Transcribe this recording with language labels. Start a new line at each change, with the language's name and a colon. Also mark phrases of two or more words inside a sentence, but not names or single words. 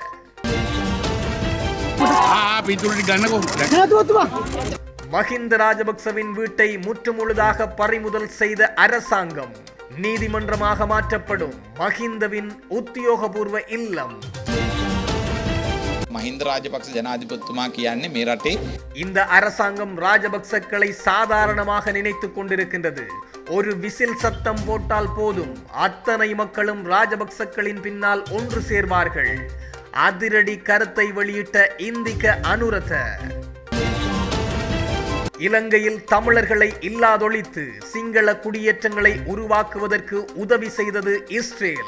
Tamil: மஹிந்த ராஜபக்சவின் வீட்டை முற்றுமுழுதாக பறிமுதல் செய்த அரசாங்கம். நீதிமன்றமாக மாற்றப்படும் மஹிந்தவின் உத்தியோகபூர்வ இல்லம்.
Sinhala: මහින්ද රාජපක්ෂ ජනාධිපතිතුමා කියන්නේ මේ රටේ
Tamil: இந்த அரசாங்கம் ராஜபக்சக்களை சாதாரணமாக நினைத்துக் கொண்டிருக்கின்றது. ஒரு விசில் சத்தம் போட்டால் போதும் அத்தனை மக்களும் ராஜபக்சக்களின் பின்னால் ஒன்று சேர்வார்கள். அதிரடி கருத்தை வெளியிட்ட இந்திக அனுரத. இலங்கையில் தமிழர்களை இல்லாதொழித்து சிங்கள குடியேற்றங்களை உருவாக்குவதற்கு உதவி செய்தது இஸ்ரேல்.